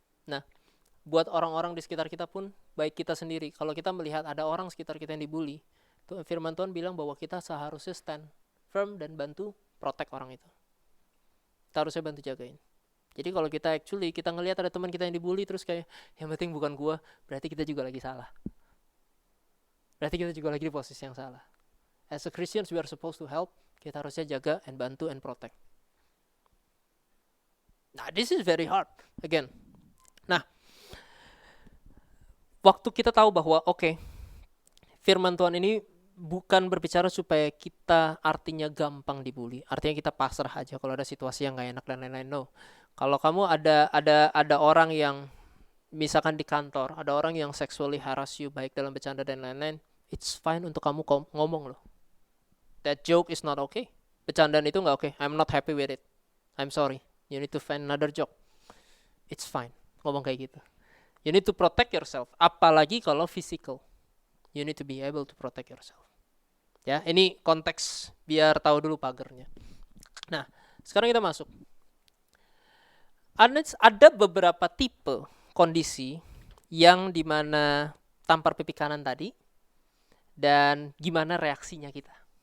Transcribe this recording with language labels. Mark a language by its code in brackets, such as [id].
[id] Nah, buat orang-orang di sekitar kita pun, baik kita sendiri, kalau kita melihat ada orang sekitar kita yang dibully, tuh firman Tuhan bilang bahwa kita seharusnya [en] stand firm [id] dan bantu protect orang itu. Kita harusnya bantu jagain. Jadi kalau kita ngelihat ada teman kita yang dibully terus kayak yang penting bukan gua, berarti kita juga lagi salah. Berarti kita juga lagi di posisi yang salah. [en] As a Christians we are supposed to help. [id] Kita harusnya jaga [en] and bantu and protect. Nah, this is very hard again. [id] Nah, waktu kita tahu bahwa firman Tuhan ini bukan berbicara supaya kita artinya gampang dibully. Artinya kita pasrah aja kalau ada situasi yang gak enak dan lain-lain. No. Kalau kamu ada orang yang misalkan di kantor, ada orang yang [en] sexually harass you [id] baik dalam bercanda dan lain-lain, [en] it's fine [id] untuk kamu ngomong loh. [en] That joke is not okay. [id] Bercandaan itu gak okay. [en] I'm not happy with it. I'm sorry. You need to find another joke. It's fine. [id] Ngomong kayak gitu. [en] You need to protect yourself. [id] Apalagi kalau physical. [en] You need to be able to protect yourself. [id] Ya, ini konteks biar tahu dulu pagernya. Nah, sekarang kita masuk. Ada beberapa tipe kondisi yang dimana tampar pipi kanan tadi dan gimana reaksinya kita.